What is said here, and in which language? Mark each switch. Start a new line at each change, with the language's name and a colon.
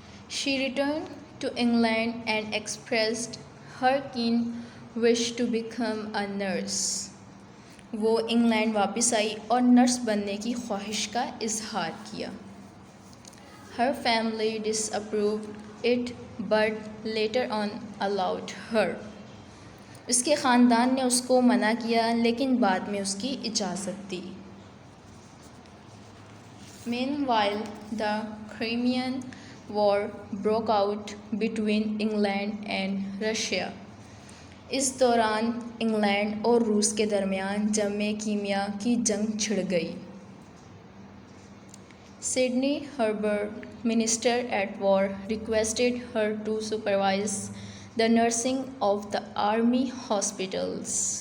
English: She returned to England and expressed her keen wish to become a nurse.
Urdu: وہ England واپس آئی اور nurse بننے کی خواہش کا اظہار کیا.
English: Her family disapproved it but later on allowed her.
Urdu: اس کے خاندان نے اس کو منع کیا لیکن بعد میں اس کی اجازت دی.
English: Meanwhile, the Crimean War broke out between England and Russia.
Urdu: اس دوران انگلینڈ اور روس کے درمیان جنگ کیمیا کی جنگ چھڑ گئی.
English: Sydney Herbert, minister at war, requested her to supervise the nursing of the army hospitals.